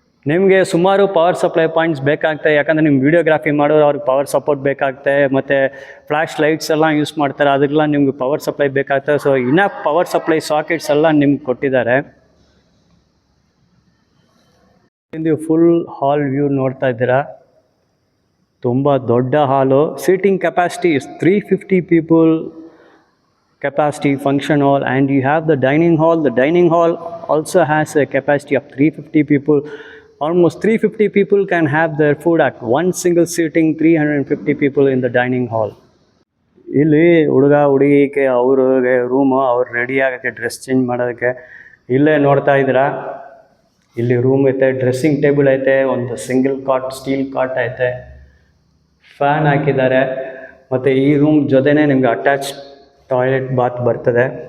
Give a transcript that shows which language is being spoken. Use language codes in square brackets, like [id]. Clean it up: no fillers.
[kn] ನಿಮಗೆ ಸುಮಾರು power supply points ಬೇಕಾಗ್ತದೆ, ಯಾಕಂದರೆ ನಿಮ್ಮ ವೀಡಿಯೋಗ್ರಾಫಿ ಮಾಡೋರು ಅವ್ರಿಗೆ ಪವರ್ ಸಪೋರ್ಟ್ ಬೇಕಾಗ್ತದೆ. ಮತ್ತು ಫ್ಲ್ಯಾಶ್ ಲೈಟ್ಸ್ ಎಲ್ಲ ಯೂಸ್ ಮಾಡ್ತಾರೆ, ಅದಕ್ಕೆಲ್ಲ ನಿಮ್ಗೆ ಪವರ್ ಸಪ್ಲೈ ಬೇಕಾಗ್ತದೆ. So enough power supply sockets ಎಲ್ಲ ನಿಮ್ಗೆ ಕೊಟ್ಟಿದ್ದಾರೆ. ನೀವು ಫುಲ್ ಹಾಲ್ ವ್ಯೂ ನೋಡ್ತಾ ಇದ್ದೀರಾ, ತುಂಬ ದೊಡ್ಡ ಹಾಲು. [en] Seating capacity is 350 people capacity function hall, and you have the dining hall. The dining hall also has a capacity of 350 people. Almost 350 people can have their food at one single sitting. 350 people in the dining hall. [kn] ಇಲ್ಲಿ ಹುಡುಗ ಹುಡುಗಿಗೆ ಅವ್ರಿಗೆ room, ಅವ್ರು ready ಆಗೋಕ್ಕೆ dress change ಮಾಡೋದಕ್ಕೆ ಇಲ್ಲೇ ನೋಡ್ತಾ ಇದ್ದೀರಾ. ಇಲ್ಲಿ ರೂಮ್ ಐತೆ, ಡ್ರೆಸ್ಸಿಂಗ್ ಟೇಬಲ್ ಐತೆ, ಒಂದು ಸಿಂಗಲ್ ಕಾಟ್ ಸ್ಟೀಲ್ ಕಾಟ್ ಐತೆ, ಫ್ಯಾನ್ ಹಾಕಿದ್ದಾರೆ. ಮತ್ತು ಈ ರೂಮ್ ಜೊತೆನೇ ನಿಮ್ಗೆ ಅಟ್ಯಾಚ್ ಟಾಯ್ಲೆಟ್ ಬಾತ್ ಬರ್ತದೆ.